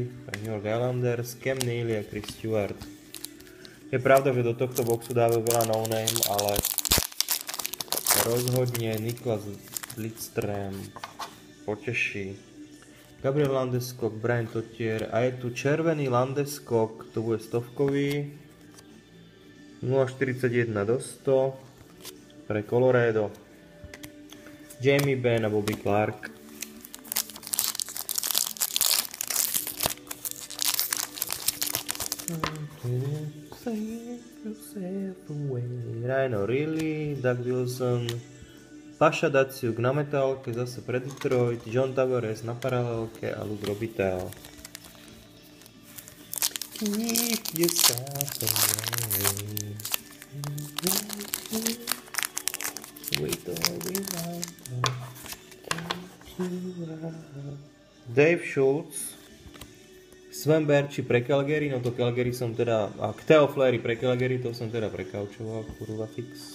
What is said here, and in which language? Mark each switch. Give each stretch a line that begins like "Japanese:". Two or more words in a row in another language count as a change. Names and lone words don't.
Slovak: Pre New York Islanders, Cam Neely a Chris Stewart. Je pravda, že do tohto boxu dávajú veľa no-name, ale rozhodne Niklas Lidström poteší. Gabriel Landeskog, Brian Totier a je tu červený Landeskog, to bude stovkový. 0,41 do 100. Pre Colorado, Jamie Benn a Bobby Clark. Ryan O'Reilly, Doug Wilson, Pasha Datsyuk na metálke, zase pre Detroit, John Tavares na paralelke a Luke Robitaille.
English: Keep yourself away.
Slovak: Dave Schultz, Sven Berchi pre Calgary, no to Calgary som teda, a Theo Fleury pre Calgary, to som teda prekaučoval, kurva fix.